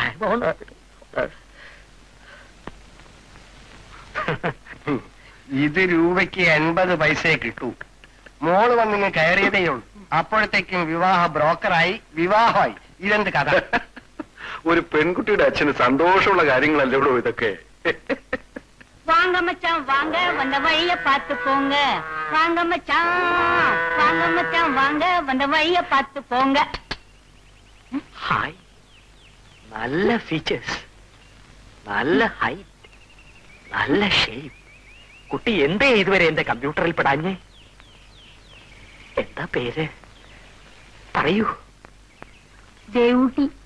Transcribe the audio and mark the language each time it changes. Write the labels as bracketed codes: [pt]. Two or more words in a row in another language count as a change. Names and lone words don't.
[ml] ഇത് രൂപയ്ക്ക് 80 പൈസയെ കിട്ടൂ. മോള് വന്നിങ്ങ് കയറിയതേ ഉള്ളൂ. അപ്പോഴത്തേക്കും വിവാഹ ബ്രോക്കറായി, വിവാഹമായി. ഇതെന്ത് കഥ? ഒരു പെൺകുട്ടിയുടെ അച്ഛന് സന്തോഷമുള്ള കാര്യങ്ങളല്ലേ ഉള്ളൂ ഇതൊക്കെ. [ta] வாங்க மச்சான் வாங்க வந்த வழிய பார்த்து போங்க. வாங்க மச்சான் வாங்க வந்த வழிய பார்த்து போங்க. [ml] ഹായ്, നല്ല ഫീച്ചേഴ്സ്, നല്ല ഹൈറ്റ്, നല്ല ഷേപ്പ്. കുട്ടി എന്തേ ഇതുവരെ എന്റെ കമ്പ്യൂട്ടറിൽ പെടാഞ്ഞേ? എന്താ പേര് പറയൂ. ദേവൂട്ടി.